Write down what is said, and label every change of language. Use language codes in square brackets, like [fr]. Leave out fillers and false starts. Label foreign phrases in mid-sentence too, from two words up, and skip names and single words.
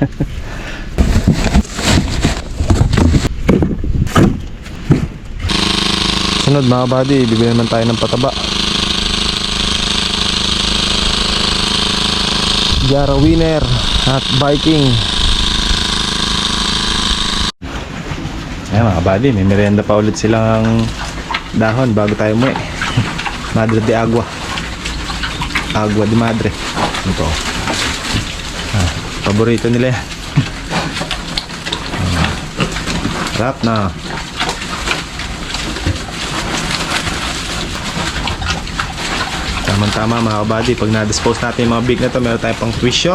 [tl] Sunod mga buddy, bibili naman tayo ng pataba. Jara Winner at Viking. Ayan mga buddy, may merienda pa ulit silang dahon bago tayo umuwi. Madre de agua. Agua de madre. Ito. Paborito nila yan. Sarap na. Tama-tama mga kabady. Pag na-dispose natin yung mga big na to, meron tayong pang tuition.